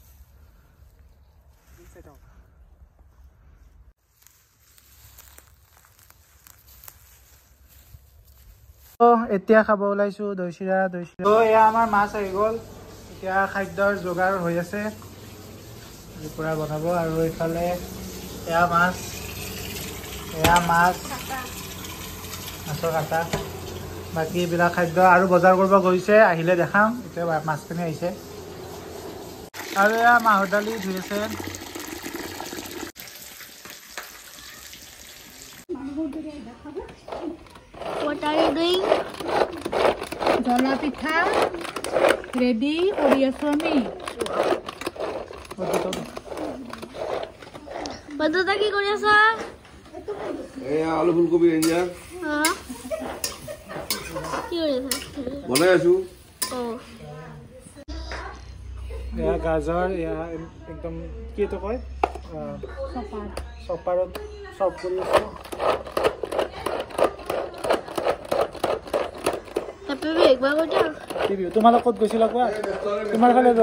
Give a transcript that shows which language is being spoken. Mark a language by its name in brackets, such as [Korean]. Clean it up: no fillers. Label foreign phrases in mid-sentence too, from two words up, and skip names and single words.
[Assamese] এতিয়া খাব ওলাইছো দৈ চিৰা তো এয়া আমাৰ মাছ আহি গ'ল এতিয়া খাদ্যৰ যোগাৰ হৈ আছে পুৰা বনাব আৰু এইফালে এয়া মাছ মাছৰ কাটা বাকি এইবিলাক খাদ্য আৰু বজাৰ কৰিব গৈছে আহিলে দেখাম এতিয়া মাছখিনি আহিছে আৰু এয়া মাহৰ দালি ধুই আছে [English] What are you doing? [Assamese] জলা পিঠা ৰেডী কৰি আছোঁ আমি. বাদুটা কি কৰি আছা? আলু ফুলকবি এঞ্জা হা? কি কৰি আছা? বনাই আছো Oh. এয়া গাজৰ এয়া একদম কি তো কয় চপাৰত চপ কৰি আছো তোমালোক ক'ত গৈছিলা কোৱা তোমাৰ ফালে যোৱা